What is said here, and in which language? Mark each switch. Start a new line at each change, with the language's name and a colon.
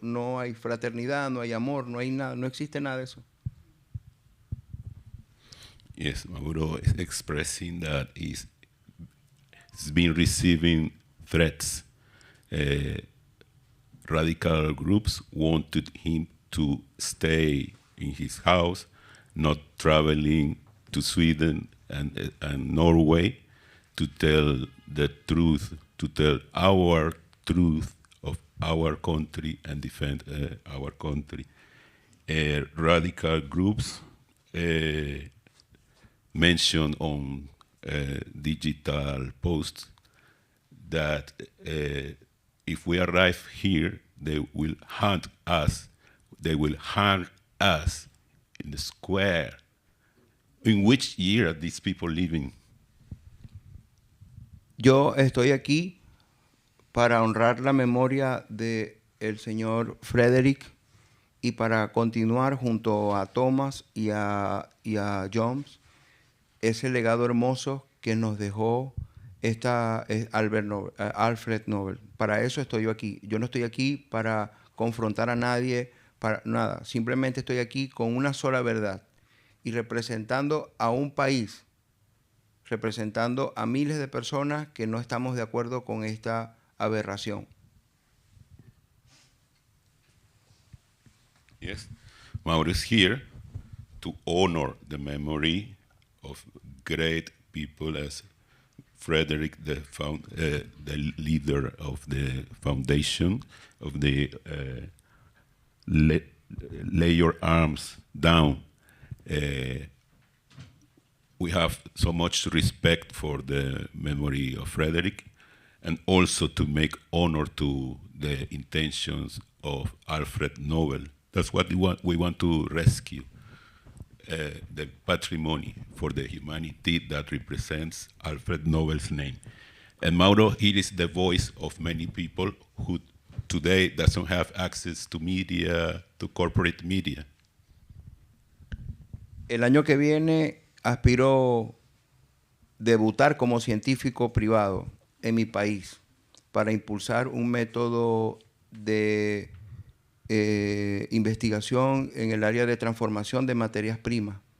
Spanish: No hay fraternidad, no hay amor, no hay nada, no existe nada de eso.
English: Yes, Maduro is expressing that he's been receiving threats. Radical groups wanted him to stay in his house, not traveling to Sweden and Norway, to tell the truth, to tell our truth of our country and defend our country. Radical groups mentioned on digital posts that if we arrive here, they will hunt us. They will hang us in the square. In which year are these people living?
Spanish: Yo estoy aquí para honrar la memoria de el señor Frederick y para continuar junto a Thomas y a Jones ese legado hermoso que nos dejó Alfred Nobel. Para eso estoy yo aquí. Yo no estoy aquí para confrontar a nadie, para nada. Simplemente estoy aquí con una sola verdad y representando a un país, representando a miles de personas que no estamos de acuerdo con esta aberración.
English: Yes, Mauro is here to honor the memory of great people as Frederick, the leader of the foundation of the Lay Your Arms Down. We we have so much respect for the memory of Frederick, and also to make honor to the intentions of Alfred Nobel. That's what we want to rescue, the patrimony for the humanity that represents Alfred Nobel's name. And Mauro, he is the voice of many people who today doesn't have access to media, to corporate media.
Spanish: El año que viene aspiro debutar como científico privado en mi país para impulsar un método de investigación en el área de transformación de materias primas.